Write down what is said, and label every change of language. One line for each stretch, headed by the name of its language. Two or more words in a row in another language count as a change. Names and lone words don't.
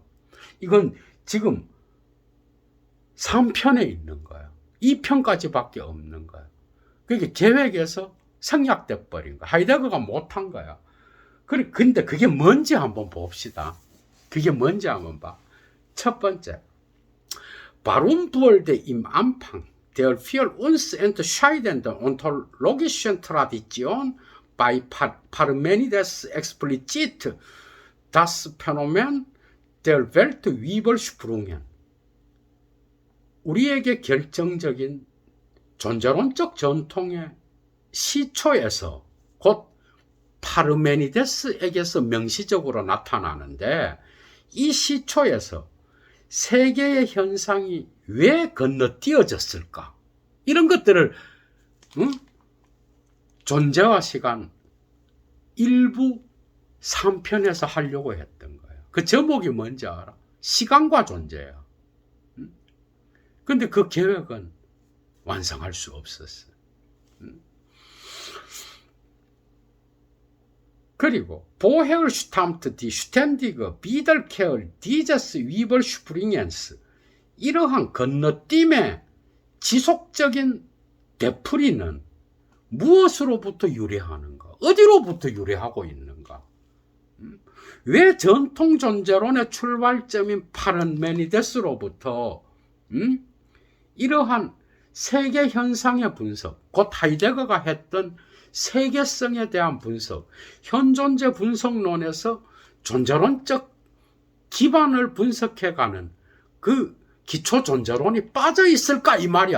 Korean: 이건 지금 3편에 있는 거예요. 2편까지밖에 없는 거예요. 그게 계획에서 생략돼 버린 거야. 하이데거가 못한 거야. 근데 그게 뭔지 한번 봅시다. 그게 뭔지 한번 봐. 첫 번째,
German: Warum wurde im Anfang der für uns entscheidenden ontologischen Tradition bei Parmenides explizit das Phänomen der Weltübersprungen?
Korean: 우리에게 결정적인 존재론적 전통의 시초에서 곧 파르메니데스에게서 명시적으로 나타나는데, 이 시초에서 세계의 현상이 왜 건너뛰어졌을까? 이런 것들을 존재와 시간 1부 3편에서 하려고 했던 거예요. 그 제목이 뭔지 알아? 시간과 존재야. 근데 그 계획은 완성할 수 없었어.
German: 그리고 Woher stammt die ständige Wiederkehr dieses Überspringens?
Korean: 이러한 건너뛰임의 지속적인 되풀이는 무엇으로부터 유래하는가? 어디로부터 유래하고 있는가? 왜 전통 존재론의 출발점인 파르메니데스로부터 이러한 세계 현상의 분석, 곧 하이데거가 했던 세계성에 대한 분석, 현존재 분석론에서 존재론적 기반을 분석해가는 그 기초 존재론이 빠져 있을까 이 말이야.